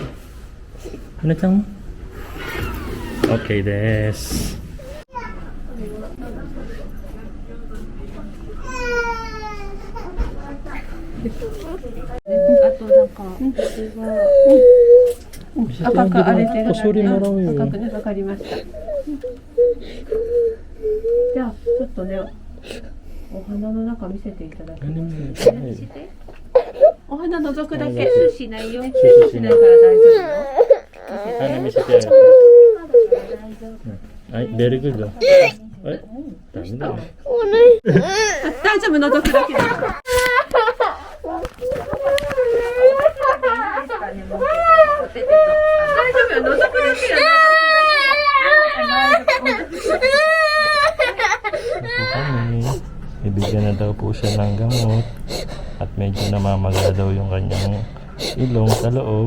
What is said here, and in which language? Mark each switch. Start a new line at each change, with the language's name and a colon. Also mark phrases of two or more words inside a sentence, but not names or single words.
Filipino: Yun na siyang. Okay, des. Kusuri mo raw yun.
Japanese: わかりました。じゃあちょっとね、お花の中見せていただきます。お花覗くだけ。シュしないよ。シュしないから大丈夫よ。花見せてやる。はい、
English: very good.
Japanese: え、ダメだよ。大丈夫、覗くだけだから。大丈夫よ、覗くだけよ。
Filipino: Bibigyan na daw po siya ng gamot at medyo namamaga daw yung kanyang ilong sa loob.